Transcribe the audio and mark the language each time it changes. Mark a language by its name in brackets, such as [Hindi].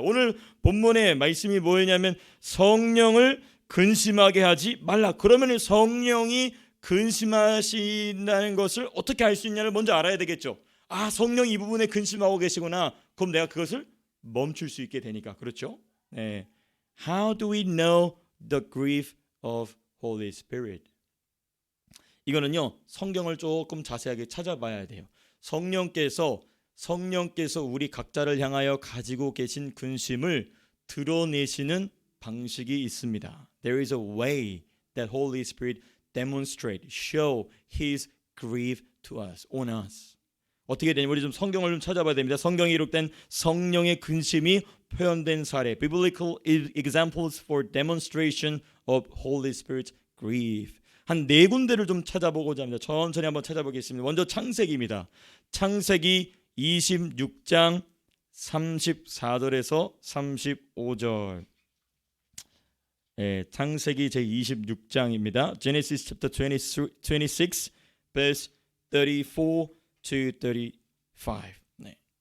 [Korean] 오늘 본문의 말씀이 뭐냐면 성령을 근심하게 하지 말라. 그러면 성령이 근심하신다는 것을 어떻게 알 수 있냐를 먼저 알아야 되겠죠. 아, 성령이 이 부분에 근심하고 계시구나. 그럼 내가 그것을 멈출 수 있게 되니까. 그렇죠? 네. [English] How do we know the grief of Holy Spirit? [Korean] 이거는요, 성경을 조금 자세하게 찾아봐야 돼요. 성령께서 우리 각자를 향하여 가지고 계신 근심을 드러내시는 방식이 있습니다. [English] There is a way that Holy Spirit demonstrate, show His grief to us, on us. [Korean] 어떻게 되냐면 우리 좀 성경을 좀 찾아봐야 됩니다. 성경에 기록된 성령의 근심이 표현된 사례, [English] biblical examples for demonstration of Holy Spirit's grief. [Korean] 한 네 군데를 좀 찾아보고자 합니다. 천천히 한번 찾아보겠습니다. 먼저 창세기입니다. 창세기 26장 34절에서 35절. 창세기 제26장입니다. [English] Genesis chapter 26 verse 34 to 35. 네.